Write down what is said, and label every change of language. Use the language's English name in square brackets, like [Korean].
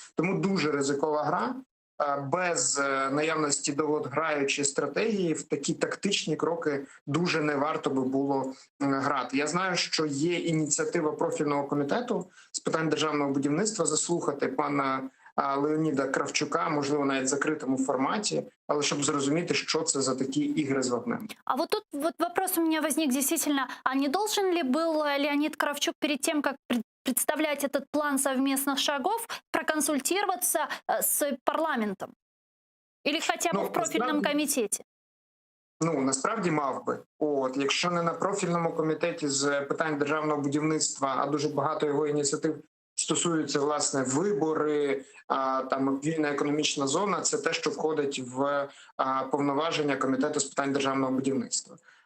[Ukrainian] Тому дуже ризикова гра. Без наявності довгограючої стратегії в такі тактичні кроки дуже не варто би було грати. Я знаю, що є ініціатива профільного комітету з питань державного будівництва заслухати пана Леоніда Кравчука, можливо, навіть в закритому форматі, але щоб зрозуміти, що це за такі ігри з вогнем. [Russian] А вот тут вопрос у меня возник действительно, а не должен ли был Леонид Кравчук перед тем, как представлять этот план совместных шагов, проконсультироваться с парламентом? Или хотя бы в профильном комитете? [Ukrainian] Насправді мав би. Якщо не на профільному комітеті з питань державного будівництва, а дуже багато його ініціатив стосуються, власне, вибори, там вільна економічна зона, це те, що входить в повноваження комітету з питань державного будівництва.